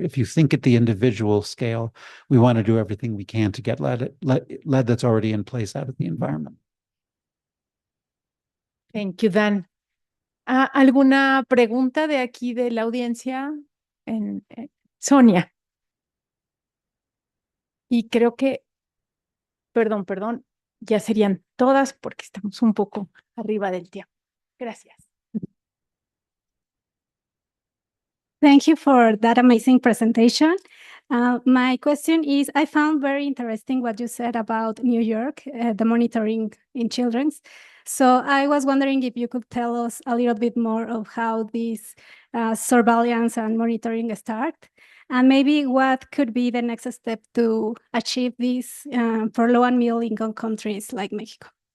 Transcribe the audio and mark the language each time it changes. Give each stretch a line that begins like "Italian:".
English: If you think at the individual scale, we want to do everything we can to get lead that's already in place out of the environment. Thank you, Dan.
Spanish: ¿Alguna pregunta de aquí de la audiencia? Sonia. Y creo que, perdón, ya serían todas porque estamos un poco arriba del tiempo. Gracias.
English: Thank you for that amazing presentation. My question is, I found very interesting what you said about New York, the monitoring in children's. So I was wondering if you could tell us a little bit more of how this surveillance and monitoring start, and maybe what could be the next step to achieve this for low and middle income countries like Mexico.